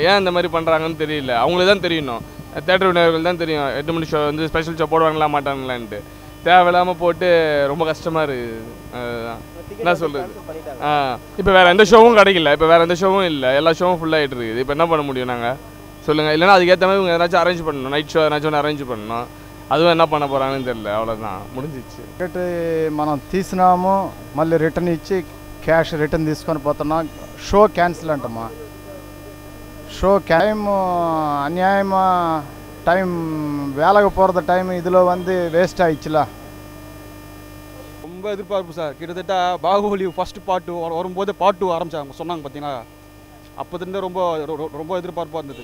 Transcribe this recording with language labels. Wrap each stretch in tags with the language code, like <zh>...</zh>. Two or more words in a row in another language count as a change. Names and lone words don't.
<ta>ஏன் இந்த மாதிரி பண்ணுறாங்கன்னு தெரியல. அவங்களுக்கு தான் தெரியணும், தேட்டர் விநாயகர்கள் தான் தெரியும் 8 மணி ஷோ</ta> <en>special show</en> <ta>போடுவாங்களா மாட்டாங்களான்ட்டு. தேவையில்லாமல் போட்டு ரொம்ப கஷ்டமாக இருக்குது. அதுதான் என்ன சொல்கிறது. இப்போ வேறு எந்த ஷோவும் கிடைக்கல, இப்போ வேறு எந்த ஷோவும் இல்லை, எல்லா ஷோவும் ஃபுல்லாகிட்டு இருக்குது. இப்போ என்ன பண்ண முடியும் நாங்கள் சொல்லுங்கள்? இல்லைனா அதுக்கேற்ற மாதிரி இவங்க எதனாச்சும் அரேஞ்ச் பண்ணணும்,</ta> <en>night show</en> <ta>எதனாச்சும் ஒன்று அரேஞ்ச் பண்ணணும். அதுவும் என்ன பண்ண போகிறாங்கன்னு தெரியல. అవ్వதான் முடிஞ்சிச்சு.</ta> <te>టికెట్ మనం తీసినాము, మళ్ళీ రిటర్న్ ఇచ్చి</te> <en>cash return</en> <te>తీసుకొని పోతున్నాం.</te> <en>show cancel</en> <te>అంటమ్మా.</te> <en>show time</en> <ta>அநியாயமா டைம் வேலைக்கு போகிறது டைம் இதில் வேஸ்ட் ஆயிடுச்சுல. ரொம்ப எதிர்பார்ப்பு சார். கிட்டத்தட்ட பாகுபலி</ta> <en>first part</en> <ta>வரும்போது பார்ட் 2 ஆரம்பிச்சாங்க சொன்னாங்க பார்த்தீங்கன்னா. அப்போதுலேருந்து ரொம்ப ரொம்ப எதிர்பார்ப்பாக இருந்தது.</ta>